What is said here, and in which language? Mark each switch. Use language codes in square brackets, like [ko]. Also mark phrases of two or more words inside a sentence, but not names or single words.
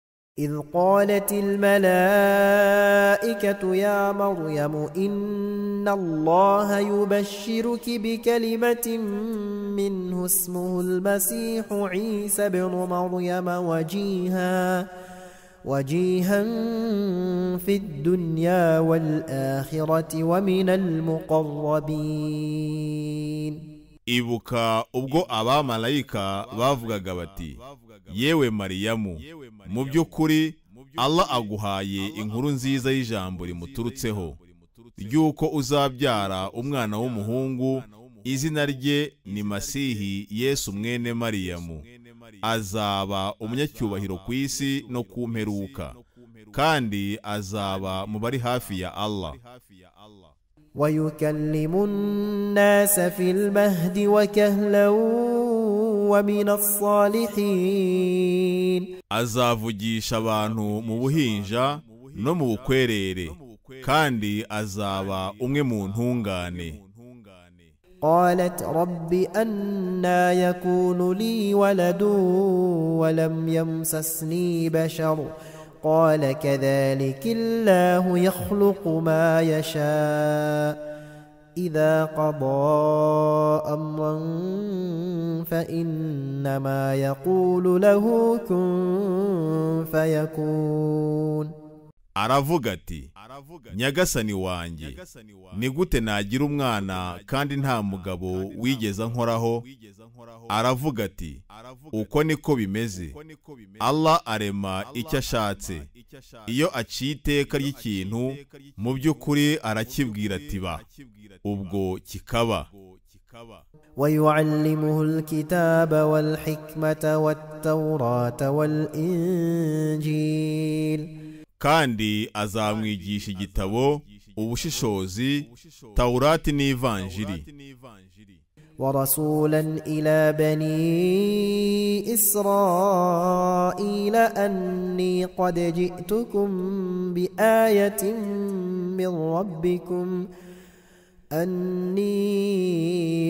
[ar] إذ قالت الملائكة يا مريم إن الله يبشرك بكلمة منه اسمه المسيح عيسى بن مريم وجيها في الدنيا والآخرة ومن المقربين. [rw] Ibuka ubwo abamarayika bavugaga bati yewe Mariyamu, mu by'ukuri Allah aguhaye inkuru nziza y'ijambo rimuturutseho ryuko uzabyara umwana w'umuhungu, izina rye ni Masihi Yesu mwene Mariyamu, azaba umunyacyubahiro ku isi no ku mperuka, kandi azaba mu bari hafi ya Allah. [ar] ويكلم الناس في المهد وكهلا ومن الصالحين. [rw] azavugisha abantu mu buhinja no mu bukwerere, kandi azaba umwe mu ntungane. [ar] قالت رب أنى يكون لي ولد ولم يمسسني بشر قال كذلك الله يخلق ما يشاء إذا قضى أمرا فإنما يقول له كن فيكون. [rw] aravuga ati nyagasani wanjye, ni gute nagira umwana kandi nta mugabo wigeze nkoraho? aravuga ati uko niko bimeze, Allah arema icyo ashatse. iyo aciye iteka ry'ikintu mu by'ukuri arakibwira ati ba, ubwo kikaba. [ar] ويعلمه الكتاب والحكمة والتوراة والإنجيل. [rw] kandi azamwigisha igitabo, ubushishozi, Taurati n'ivanjiri. [ar] ورسولا إلى بني إسرائيل أني قد جئتكم بآية من ربكم أني